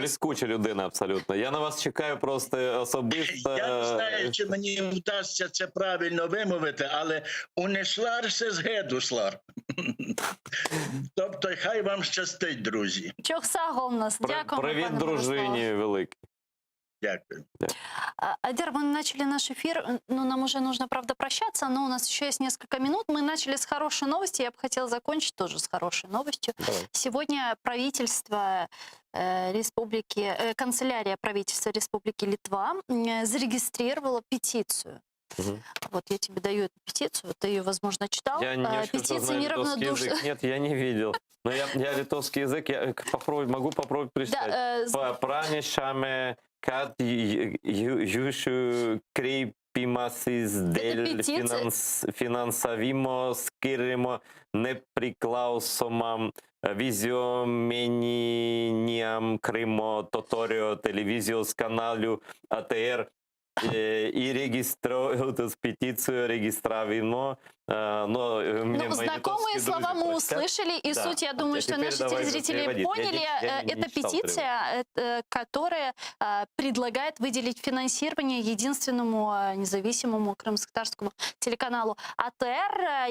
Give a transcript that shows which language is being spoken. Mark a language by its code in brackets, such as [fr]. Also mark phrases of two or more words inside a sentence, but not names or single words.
[uk] Блискуча людина абсолютно. Я на вас чекаю просто особисто. Я не знаю, чи мені вдасться це правильно вимовити, але [crh] унесларсе з гедуслар. [uk] Тобто, хай вам щастить, друзі. Чухсаголнас. Дякуємо, Привіт пане дружині Мирославе. великій. Дякую. [ru] Адер, мы начали наш эфир, ну, нам уже нужно, правда, прощаться, но у нас еще есть несколько минут. Мы начали с хорошей новости, я бы хотела закончить тоже с хорошей новостью. Давай. Сегодня правительство канцелярия правительства Республики Литва зарегистрировала петицию. Угу. Вот я тебе даю эту петицию, ты ее, возможно, читал. Я не Петиция знаю литовский язык. Нет, я не видел. Но я литовский язык, я могу попробовать прочитать. [lt] Пранešame, kad jūsų kreipimasis dėl finansavimo skirimo nepriklausomam visuomeniniam Krymo totorio televizijos kanalui ATR įregistruotas peticijų registravimo. [ru] Ну, знакомые слова мы услышали, и суть, я думаю, что наши телезрители поняли. Это петиция, которая предлагает выделить финансирование единственному независимому крымско-татарскому телеканалу АТР.